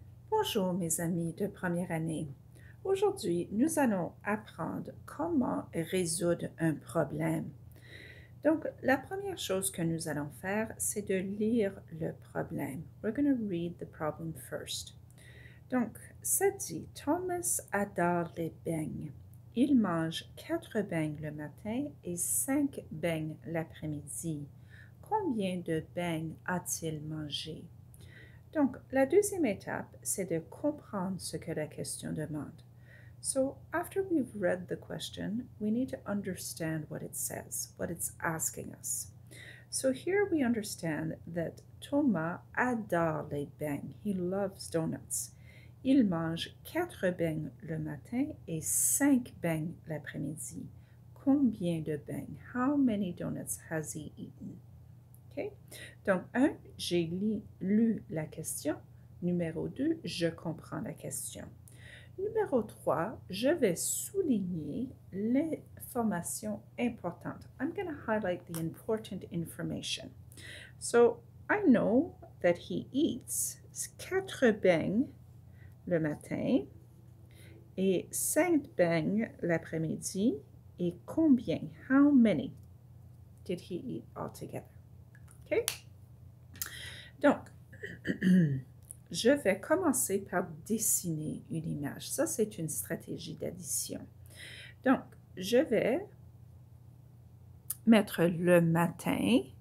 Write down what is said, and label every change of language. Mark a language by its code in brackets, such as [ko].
[fr] Bonjour mes amis de première année. Aujourd'hui, nous allons apprendre comment résoudre un problème. Donc, la première chose que nous allons faire, c'est de lire le problème. [en] We're going to read the problem first. [fr] Donc, ça dit, Thomas adore les beignes. Il mange 4 beignes le matin et 5 beignes l'après-midi. Combien de beignes a-t-il mangé? Donc, la deuxième étape, c'est de comprendre ce que la question demande. [en] So, after we've read the question, we need to understand what it says, what it's asking us. So here we understand that Thomas [fr] adore les beignes. [en] He loves donuts. [fr] Il mange 4 beignes le matin et 5 beignes l'après-midi. Combien de beignes? [en] How many donuts has he eaten? [fr] Okay? Donc, 1, j'ai lu la question. Numéro 2, je comprends la question. Numéro 3, je vais souligner l'information importante. [en] I'm going to highlight the important information. So, I know that he eats [fr] 4 beignes le matin et 5 beignes l'après-midi. Et combien? [en] How many did he eat altogether? OK? [fr] Donc, je vais commencer par dessiner une image. Ça, c'est une stratégie d'addition. Donc, je vais mettre le matin.